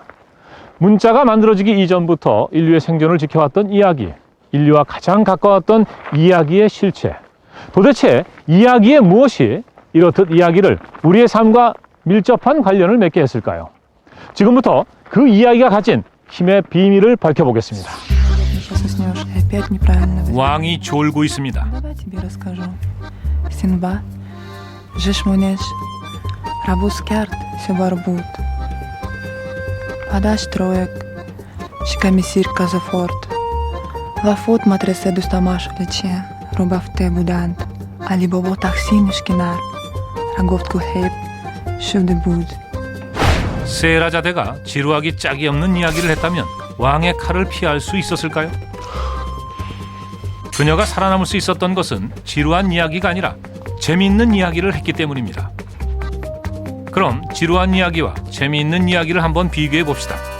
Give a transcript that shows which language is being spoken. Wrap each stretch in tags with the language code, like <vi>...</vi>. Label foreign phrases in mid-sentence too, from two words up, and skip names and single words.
<ko>문자가 만들어지기 이전부터 인류의 생존을 지켜왔던 이야기, 인류와 가장 가까웠던 이야기의 실체. 도대체 이야기의 무엇이 이렇듯 이야기를 우리의 삶과 밀접한 관련을 맺게 했을까요? 지금부터 그 이야기가 가진 힘의 비밀을 밝혀보겠습니다. 왕이 졸고 있습니다. Синбад, Жешмунеш, Рабускярд, Севарбут, Падаш Троек, Шикамисир Казафорт, Лафот Матресе Дустамаш Лече, Рубавте Будант, Алибово Тахсин Шкинар, Раговт Кухейб, Шевдебуд. 세라자대가 지루하기 짝이 없는 이야기를 했다면 왕의 칼을 피할 수 있었을까요? 그녀가 살아남을 수 있었던 것은 지루한 이야기가 아니라 재미있는 이야기를 했기 때문입니다. 그럼 지루한 이야기와 재미있는 이야기를 한번 비교해 봅시다.</ko>